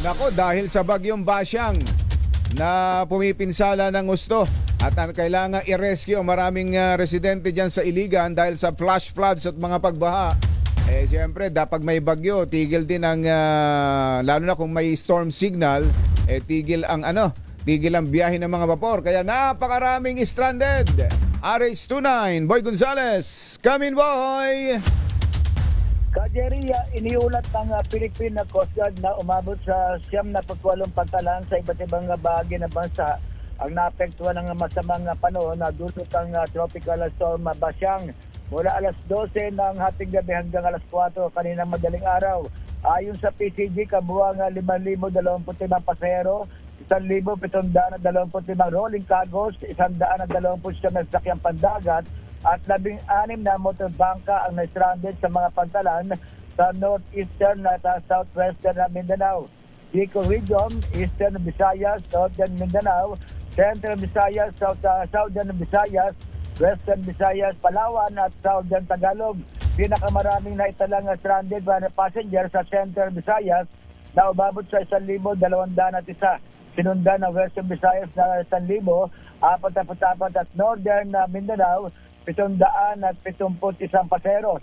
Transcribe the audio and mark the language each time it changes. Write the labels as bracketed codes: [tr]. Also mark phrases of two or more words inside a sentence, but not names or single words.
[tl] Nako, dahil sa bagyong Basyang na pumipinsala ng gusto at kailangan i-rescue ang maraming residente dyan sa Iligan dahil sa [en] flash floods [tl] at mga pagbaha. Siyempre, dapat may bagyo, tigil din ang, lalo na kung may storm signal, tigil ang biyahe ng mga vapor. Kaya napakaraming stranded. RH29, Boy Gonzales, [en] come in boy! [tl] Ka-Jerry, iniulat ng Philippine Coast Guard na umabot sa 78 pantalan sa iba't ibang bahagi ng bansa ang naapektuhan ng masamang panahon na dulot ng [en] tropical storm [tl] Basyang. Mula alas 12 ng hating gabi hanggang alas 4 kaninang madaling araw. Ayon sa PCG, kabuang 5,025 pasahero, 1,725 [en] rolling cargos, [tl] 129 sakyang pandagat, at 16 na motorbangka ang na-stranded sa mga pantalan sa northeastern at southwestern Mindanao, Bicol Region, Eastern Visayas, Northern Mindanao, Central Visayas, Southern Visayas, Western Visayas, Palawan at Southern Tagalog. Pinakamaraming naitalang [en] stranded passengers [tl] sa Central Visayas na umabot sa 1,201 sinundan ng Western Visayas na 1,044 at Northern Mindanao 771 pasero.